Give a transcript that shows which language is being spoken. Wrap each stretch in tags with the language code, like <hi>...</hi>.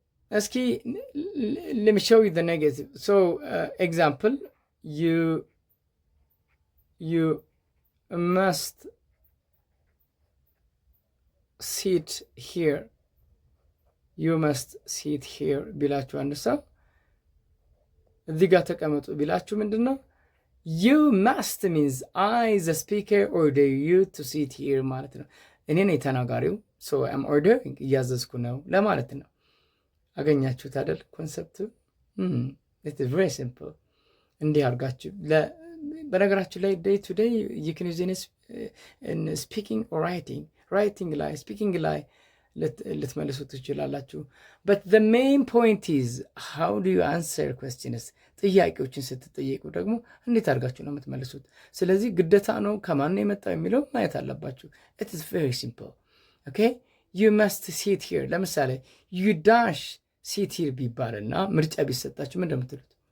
<am>እስኪ</am> <en>let me show you the negative. so example, you must sit here. you must sit here</en> <am>ቢላችሁ አንድ ሰው እዚህ ጋር ተቀመጡ ቢላችሁ ምንድነው?</am> <en>you must means I the speaker order you to sit here</en> <am>ማለት ነው። እኔ ነኝ ተናጋሪው</am> <en>so I'm ordering</en> <am>እያዘዝኩ ነው ለማለት ነው። አገኛችሁት አይደል ኮንሰፕቱ?</am> <en>it is very simple።</en> <am>እንዲህ አድርጋችሁ በነገራችሁ ላይ</am> <en>day to day you can use in speaking or writing</en> <am>ላይ speaking ላይ ልትመልሱ ትችላላችሁ።</am> <en>but the main point is how do you answer questions?</en> <am>ጥያቄዎችን ስትጠየቁ ደግሞ እንዴት አድርጋችሁ ነው የምትመልሱት? ስለዚህ ግዴታ ነው ከማን ነው የመጣው የሚለው ማየት አለባችሁ።</am> <en>it is very simple. okay, you must sit here</en> <am>ለምሳሌ</am> <en>you dash sit here</en> <am>ቢባልና ምርጫ ቢሰጣችሁ ምን እንደምትሉት?</am>